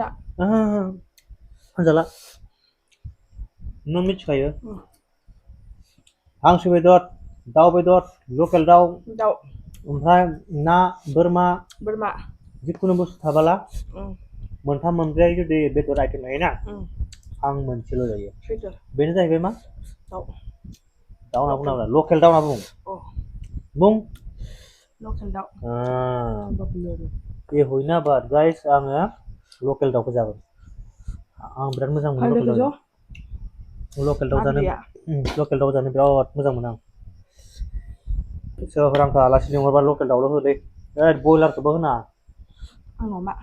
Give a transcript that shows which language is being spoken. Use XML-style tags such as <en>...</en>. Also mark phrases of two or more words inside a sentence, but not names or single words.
<brx>आं जाला नों मिथिखायो हांसो बेदर दाउ बेदर लकेल दाउ ओमफ्राय ना बोरमा जिखुनु बुस्थु थाबाला मोनथाम मोनब्रै जुदि बेदर आइटेम थायोना आं मोनसेल' जायो बेनो जाहैबाय मा दाउ होनना बुङाब्ला लकेल दाउ होनना बुं लकेल दाउ</brx> <hi>ये हुई ना बात</hi> <brx>गाइस आङो लकेल दाउखौ जागोन आं बिराद मोजां मोनो लकेल दाउ जानो बिराद मोजां मोनो आं सोरबाफोर आंखौ आलासि लिंहरबा लकेल दाउल' होलै बयलारखौबो होनाङा आंनाव मा</brx>